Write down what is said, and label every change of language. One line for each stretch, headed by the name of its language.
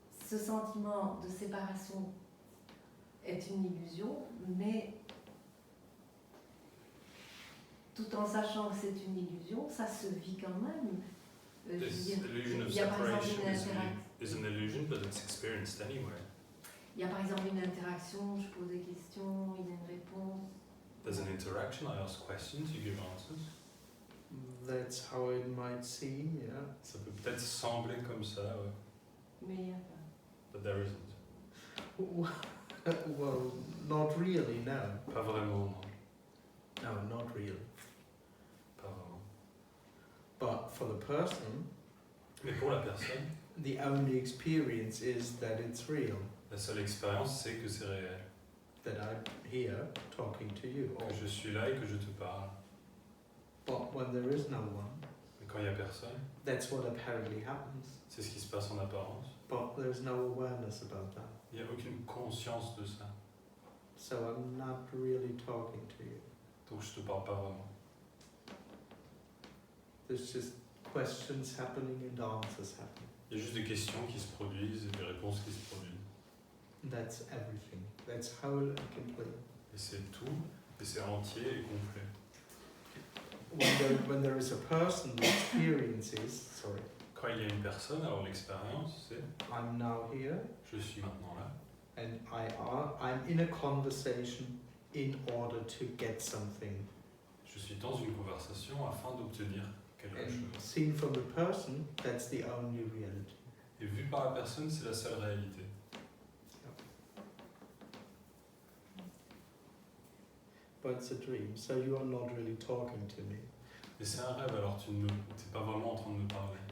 French: Ce sentiment de séparation est une illusion, mais tout en sachant que c'est une illusion, ça se vit quand même. Je veux
English: This
French: dire,
English: illusion of
French: il y a par exemple
English: separation
French: une
English: is an illusion, but it's experienced anyway.
French: Il y a par exemple une interaction, je pose des questions, il y a une réponse.
English: There's an interaction, I ask questions, you give answers. That's how it might seem, yeah.
French: Ça peut peut-être sembler comme ça, ouais. Mais il n'y a pas.
English: But there isn't. Well, not really, no.
French: Pas vraiment, non.
English: No, not really.
French: Pas vraiment.
English: But for the person,
French: Mais pour la personne,
English: the only experience is that it's real.
French: la seule expérience, c'est que c'est réel.
English: That I'm here talking to you.
French: Que je suis là et que je te parle.
English: But when there is no one,
French: Mais quand il n'y a personne,
English: that's what apparently happens.
French: c'est ce qui se passe en apparence.
English: But there's no awareness about that.
French: Il n'y a aucune conscience de ça.
English: So I'm not really talking to you.
French: Donc je te parle pas vraiment.
English: There's just questions happening and answers happening.
French: Il y a juste des questions qui se produisent et des réponses qui se produisent.
English: That's everything. That's whole and complete.
French: Et c'est tout, et c'est entier et complet.
English: When there is a person who experiences,
French: Quand il y a une personne, alors l'expérience, c'est
English: I'm now here
French: je suis maintenant là.
English: and I'm in a conversation in order to get something.
French: Je suis dans une conversation afin d'obtenir quelque
English: And
French: chose.
English: seen from the person, that's the only reality.
French: Et vu par la personne, c'est la seule réalité.
English: But it's a dream, so you are not really talking to me.
French: Et c'est un rêve, alors tu n'es pas vraiment en train de me parler.